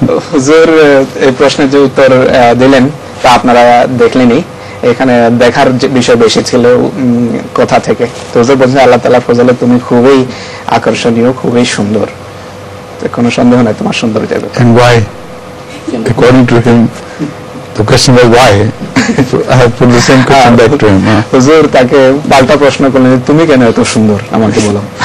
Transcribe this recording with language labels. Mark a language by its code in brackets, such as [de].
[bn] হুজুর এই প্রশ্নের যে উত্তর দিলেন তা আপনারা দেখলেনই। এখানে দেখার বিষয় বেশি ছিল কথা থেকে। তো হুজুর বলছেন আল্লাহ তাআলা ফজলে তুমি খুবই আকর্ষণীয়, খুবই সুন্দর, কোনো সন্দেহ নাই তোমার সৌন্দর্যের ব্যাপারে। [en] And why? According to him, the question was why. I have put the same question back to him. [bn] হুজুর তাকে পাল্টা প্রশ্ন করলেন, তুমি কেন এত সুন্দর আমাকে বলো।